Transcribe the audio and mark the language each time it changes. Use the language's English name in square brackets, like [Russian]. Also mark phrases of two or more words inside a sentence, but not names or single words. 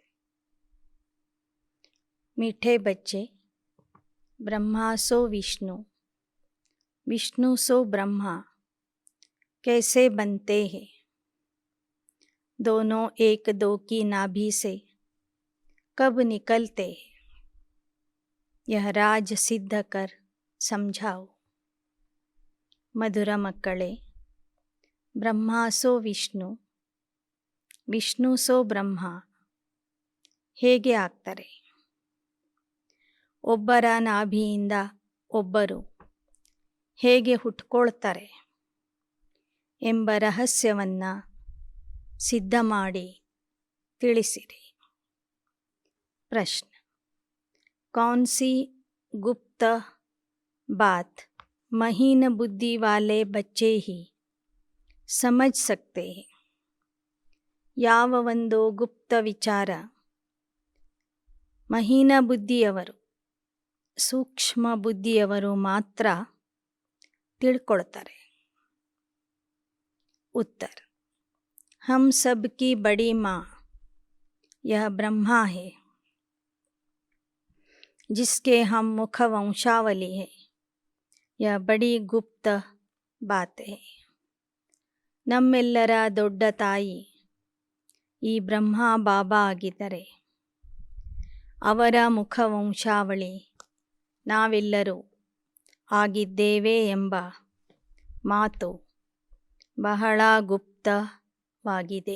[Hindi] मीठे बच्चे, ब्रह्मा सो विष्णु, विष्णु सो ब्रह्मा कैसे बनते हैं? दोनों एक दो की नाभि से कब निकलते हैं? यह राज सिद्ध कर समझाओ. [Kannada] ಮಧುರ ಮಕ್ಕಳೇ, ಬ್ರಹ್ಮ ಸೋ ವಿಷ್ಣು, ವಿಷ್ಣು ಸೋ ಬ್ರಹ್ಮ ಹೇಗೆ ಆಗ್ತಾರೆ? ಒಬ್ಬರ ನಾಭಿಯಿಂದ ಒಬ್ಬರು ಹೇಗೆ ಹುಟ್ಕೊಳ್ತಾರೆ ಎಂಬ ರಹಸ್ಯವನ್ನು ಸಿದ್ಧ ಮಾಡಿ ತಿಳಿಸಿರಿ. ಪ್ರಶ್ನೆ: [Hindi] कौन सी गुप्त बात महीन बुद्धि वाले बच्चे ही समझ सकते हैं? [Kannada] ಯಾವ ಒಂದು ಗುಪ್ತ ವಿಚಾರ ಮಹೀನ ಬುದ್ಧಿಯವರು, ಸೂಕ್ಷ್ಮ ಬುದ್ಧಿಯವರು ಮಾತ್ರ ತಿಳ್ಕೊಳ್ತಾರೆ? [Hindi] उत्तर: हम सब की बड़ी माँ यह ब्रह्मा है, जिसके हम मुख वंशावली है. यह बड़ी गुप्त बात है. [Kannada] ನಮ್ಮೆಲ್ಲರ ದೊಡ್ಡ ತಾಯಿ ಈ ಬ್ರಹ್ಮ ಬಾಬಾ ಆಗಿದ್ದರೆ ಅವರ ಮುಖವಂಶಾವಳಿ ನಾವೆಲ್ಲರೂ ಆಗಿದ್ದೇವೆ ಎಂಬ ಮಾತು ಬಹಳ ಗುಪ್ತವಾಗಿದೆ.